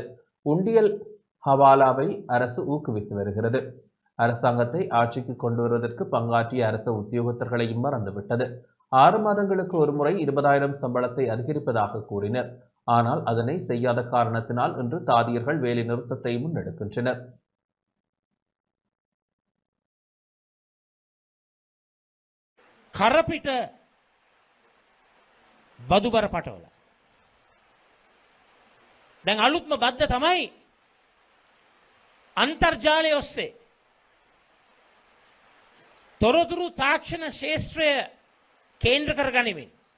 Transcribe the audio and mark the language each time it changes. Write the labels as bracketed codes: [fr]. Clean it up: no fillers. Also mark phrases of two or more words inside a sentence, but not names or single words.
[ta] உண்டியல் ஹவாலாவை அரசு ஊக்குவித்து வருகிறது. அரசாங்கத்தை ஆட்சிக்கு கொண்டு வருவதற்கு பங்காற்றிய அரசு உத்தியோகத்தர்களையும் மறந்துவிட்டது. 6 மாதங்களுக்கு ஒருமுறை 20,000 சம்பளத்தை அதிகரிப்பதாக கூறினர். ஆனால் அதனை செய்யாத காரணத்தினால் இன்று தாதியர்கள் வேலை நிறுத்தத்தை முன்னெடுக்கின்றனர். [si] කරපිට බදුබර පටවල දැන් අලුත්ම බද්ද තමයි අන්තර්ජාලය ඔස්සේ තොරතුරු තාක්ෂණ ශේෂ්ත්‍රය කේන්ද්‍ර කර ගනිමින්